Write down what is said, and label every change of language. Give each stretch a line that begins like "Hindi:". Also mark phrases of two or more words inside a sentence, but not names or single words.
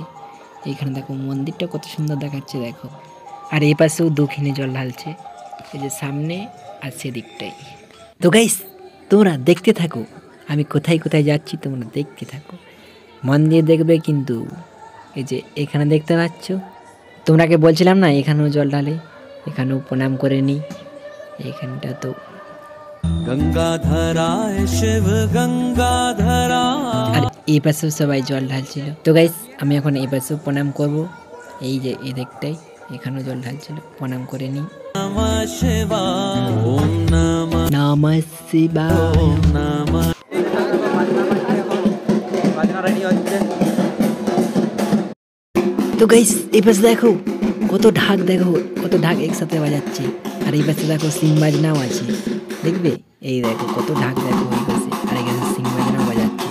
Bangla: এইখানে দেখো মন্দিরটা কত সুন্দর দেখাচ্ছে, দেখো। আর এই পাশেও 2খানি জল ঢালছে, এই যে সামনে আর সেদিকটাই। তো গাইস তোমরা দেখতে থাকো, আমি কোথায় কোথায় যাচ্ছি তোমরা দেখতে থাকো, মন দিয়ে দেখবে কিন্তু। এই যে এখানে দেখতে পাচ্ছ, তোমরাকে বলছিলাম না এখানেও জল ঢালে, এখানেও প্রণাম করে নিই। এইখানটা তো
Sanskrit: गंगाधराय शिव गंगाधरा
Bangla: আর এই পাশেও সবাই জল ঢালছিল। তো গাইস আমি এখন এই পাশেও প্রণাম করব। এই যে এই দিকটাই এখানেও জল ঢালছিল, প্রণাম করে নিই।
Sanskrit: नमः शिवाय ओम नमः নমঃ শিবায়। ओम नमः
Bangla: বাজনা রেডি হচ্ছে। তো গাইস এই পাশে দেখো কত ঢাক, দেখো কত ঢাক একসাথে বাজাচ্ছে। আর এই পাশে দেখো সিং বাজনাও আছে, দেখবে এই দেখো কত ঢাক, দেখো এই পাশে। আর এখানে সিং বাজনাও বাজাচ্ছে।